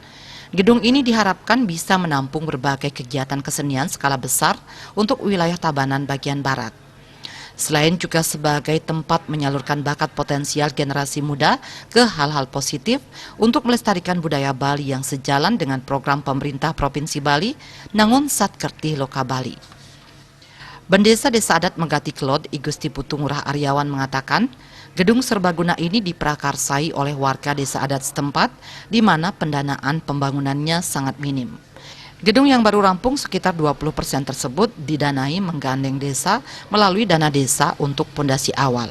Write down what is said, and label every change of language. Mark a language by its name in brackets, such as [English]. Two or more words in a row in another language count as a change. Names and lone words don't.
[Indonesian] Gedung ini diharapkan bisa menampung berbagai kegiatan kesenian skala besar untuk wilayah Tabanan bagian barat. Selain juga sebagai tempat menyalurkan bakat potensial generasi muda ke hal-hal positif untuk melestarikan budaya Bali yang sejalan dengan program pemerintah Provinsi Bali, Nangun Satkerti Loka Bali. Bendesa Desa Adat Megati Kelod, I Gusti Putu Ngurah Aryawan mengatakan, gedung serbaguna ini diprakarsai oleh warga desa adat setempat, di mana pendanaan pembangunannya sangat minim. Gedung yang baru rampung sekitar 20% tersebut didanai menggandeng desa melalui dana desa untuk pondasi awal.